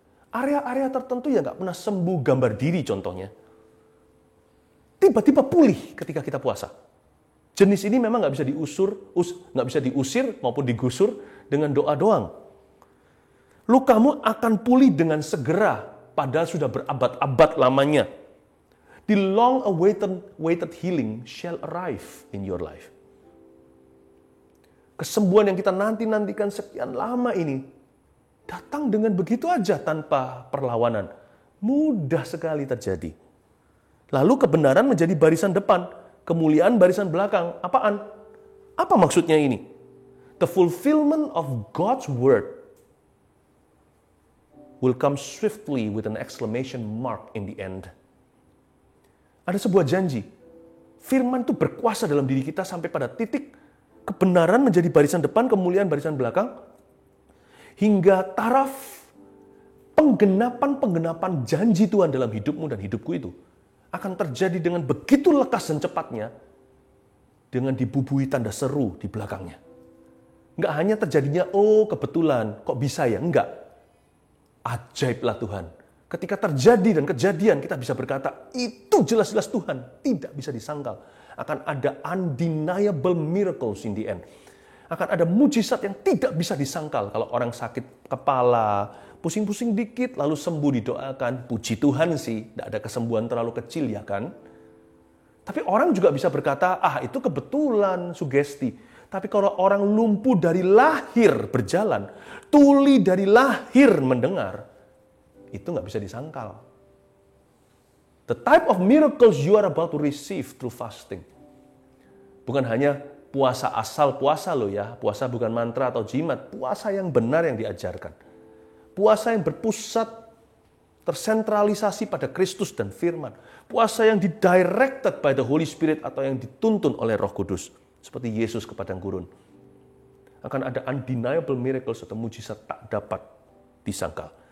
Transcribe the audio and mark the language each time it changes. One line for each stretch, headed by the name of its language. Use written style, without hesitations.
Indonesian: Area-area tertentu yang nggak pernah sembuh, gambar diri contohnya. Tiba-tiba pulih ketika kita puasa. Jenis ini memang nggak bisa diusir maupun digusur dengan doa doang. Lukamu akan pulih dengan segera, padahal sudah berabad-abad lamanya.
English: The long-awaited healing shall arrive in your life.
Indonesian: Kesembuhan yang kita nantikan sekian lama ini datang dengan begitu aja tanpa perlawanan. Mudah sekali terjadi. Lalu kebenaran menjadi barisan depan, kemuliaan barisan belakang. Apaan? Apa maksudnya ini?
English: The fulfillment of God's word will come swiftly with an exclamation mark in the end.
Indonesian: Ada sebuah janji. Firman itu berkuasa dalam diri kita sampai pada titik kebenaran menjadi barisan depan, kemuliaan barisan belakang, hingga taraf penggenapan janji Tuhan dalam hidupmu dan hidupku itu akan terjadi dengan begitu lekas dan cepatnya, dengan dibubuhi tanda seru di belakangnya. Enggak hanya terjadinya, oh kebetulan, kok bisa ya? Enggak. Ajaiblah Tuhan. Ketika terjadi dan kejadian, kita bisa berkata, itu jelas-jelas Tuhan. Tidak bisa disangkal. Akan ada
English: undeniable miracles in the end.
Indonesian: Akan ada mujizat yang tidak bisa disangkal. Kalau orang sakit kepala, pusing-pusing dikit, lalu sembuh didoakan. Puji Tuhan sih, tidak ada kesembuhan terlalu kecil ya kan. Tapi orang juga bisa berkata, itu kebetulan, sugesti. Tapi kalau orang lumpuh dari lahir berjalan, tuli dari lahir mendengar, itu nggak bisa disangkal.
English: The type of miracles you are about to receive through fasting.
Indonesian: Bukan hanya puasa asal puasa loh ya. Puasa bukan mantra atau jimat. Puasa yang benar yang diajarkan. Puasa yang berpusat, tersentralisasi pada Kristus dan firman. Puasa yang
English: didirected by the Holy Spirit
Indonesian: atau yang dituntun oleh Roh Kudus. Seperti Yesus ke padang gurun. Akan ada
English: undeniable miracles
Indonesian: atau mujizat tak dapat disangkal.